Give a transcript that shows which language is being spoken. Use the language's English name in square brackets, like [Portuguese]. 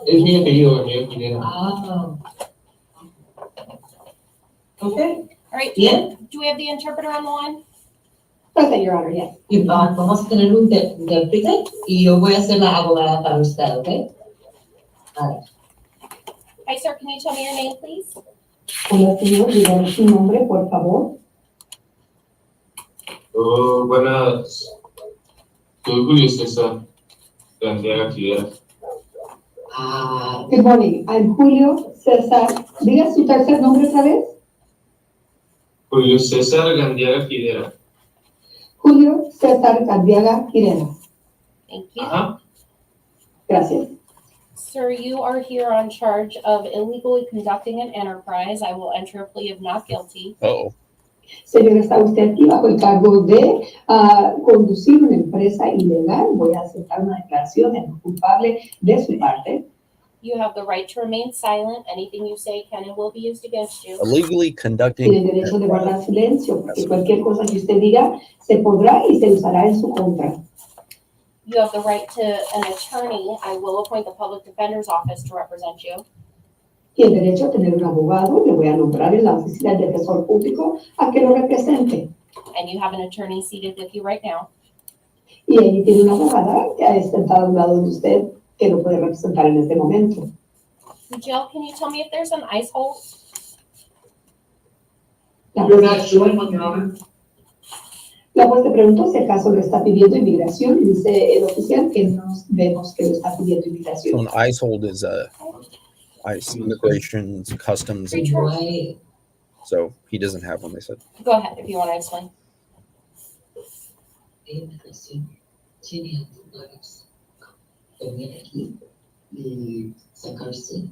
[Spanish] Es mi apellido, mi apellido. Ah. [English] Okay, All right, [Spanish] bien. [English] do we have the interpreter on the line? Okay, Your Honor, yes. [Spanish] Y vamos a tener un intérprete y yo voy a ser la abogada para usted, ¿ok? [English] Hi, sir, can you tell me your name, please? [Spanish] Hola, señor, dígame su nombre, por favor. Oh, buenas. Soy Julio César. Candela Figuera. [English] Good morning, I'm Julio César. [Spanish] Diga su tercer nombre otra vez. Julio César Gandiaga Figuera. Julio César Cardiaga Quirena. [English] Thank you. Ajá. [Spanish] Gracias. [English] Sir, you are here on charge of illegally conducting an enterprise. I will enter a plea of not guilty. Uh-oh. [Spanish] Señor, está usted aquí bajo el cargo de conducir una empresa ilegal. Voy a aceptar una declaración de no culpable de su parte. [English] You have the right to remain silent. Anything you say can and will be used against you. Illegally conducting. [Spanish] Tiene derecho de guardar silencio, porque cualquier cosa que usted diga se podrá y se usará en su contra. [English] You have the right to an attorney. I will appoint the public defender's office to represent you. [Spanish] Tiene derecho a tener un abogado. Le voy a nombrar en la oficina del defensor público a que lo represente. [English] And you have an attorney seated with you right now. [Spanish] Y allí tiene una abogada que está sentada a un lado de usted que lo puede representar en este momento. [English] Jill, can you tell me if there's an ice hold? [Spanish] La [English] You're not showing one, Your Honor. [Spanish] La juez te preguntó si acaso lo está pidiendo inmigración y dice el oficial que no vemos que lo está pidiendo [English] So [Spanish] inmigración. [English] an ICE hold is a ICE, immigration, customs. Why? So he doesn't have one, they said. Go ahead if you want to explain. [Spanish] Tiene autoridades venir aquí y sacarse